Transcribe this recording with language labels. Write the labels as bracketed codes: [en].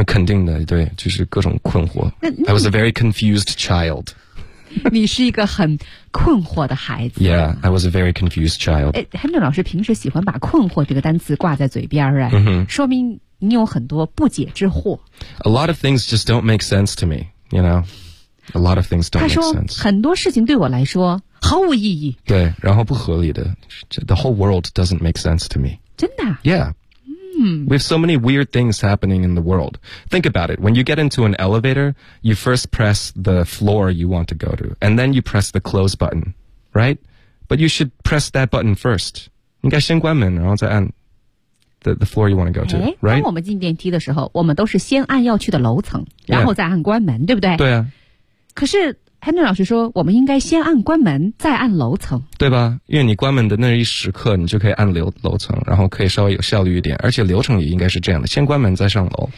[zh] 肯定的，对，就是各种困惑。 [en] I was a very confused child。 [zh] 你是一个很困惑的孩子。 [en] Yeah, I was a very confused child。 [zh] 哎，亨顿老师平时喜欢把“困惑”这个单词挂在嘴边儿、啊、哎、 mm-hmm. ，说明你有很多不解之惑。 [en] A lot of things just don't make sense to me, you know. A lot of things don't make sense. [zh] 他说很多事情对我来说毫无意义。对，然后不合理的。 [en] The whole world doesn't make sense to me. [zh] 真的？ [en] Yeah.、嗯、 We have so many weird things happening in the world. Think about it. When you get into an elevator, you first press the floor you want to go to, and then you press the close button, right? But you should press that button first. [zh] 应该先关门，然后再按。 [en] The floor you want to go to, right? [zh] 当我们进电梯的时候，我们都是先按要去的楼层，然后再按关门，对不对？对啊。可是 Henry 老师说我们应该先按关门再按楼层，对吧？因为你关门的那一时刻你就可以按楼层，然后可以稍微有效率一点，而且流程也应该是这样的，先关门再上楼。